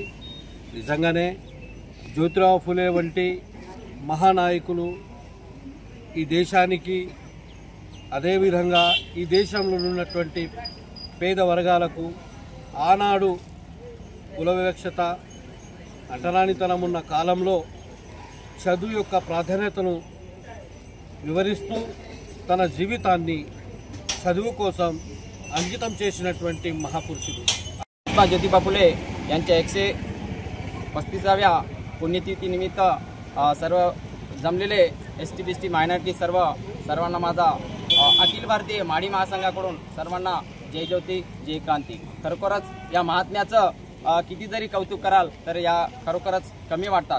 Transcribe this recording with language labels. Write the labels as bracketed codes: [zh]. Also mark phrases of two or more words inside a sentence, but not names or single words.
[te] నిజంగానే జ్యోతిరావు ఫూలే వంటి మహానాయకులు ఈ దేశానికి అదేవిధంగా ఈ దేశంలో ఉన్నటువంటి పేద వర్గాలకు ఆనాడు కుల వివక్షత అంటరానితనం ఉన్న కాలంలో చదువు యొక్క ప్రాధాన్యతను వివరిస్తూ తన జీవితాన్ని చదువు కోసం अंकितम చేసినటువంటి మహాపురుషుడు [mr] महात्मा ज्योतिबा फुले यांच्या 135व्या पुण्यतिथी निमित्त सर्व जमलेले ST BC मायनॉरिटी सर्वांना माझा अखिल भारतीय माडी महासंघाकडून सर्वांना जय ज्योती जय क्रांती. खरोखरच या महात्म्याचं किती जरी कौतुक कराल तर या खरोखरच कमी वाटतात.